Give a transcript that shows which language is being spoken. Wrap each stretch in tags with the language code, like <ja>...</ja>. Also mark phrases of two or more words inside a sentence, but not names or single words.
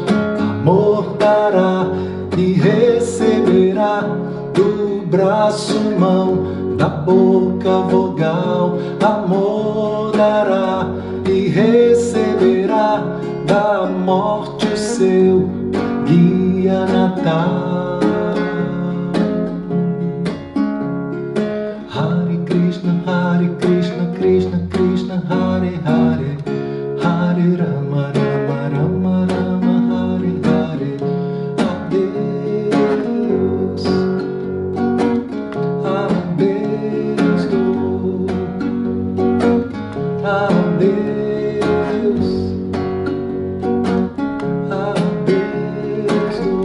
<pt>Amor dará e receberá do braço, mão, da boca, vogal. Amor dará e receberá da morte o seu guia natal.</pt> <sa>Hare Krishna, Krishna Krishna, Hare Hare, Hare Rama, Rama Rama Rama, Hare Hare.</sa> <pt>Adeus, adeus, adeus, adeus.</pt>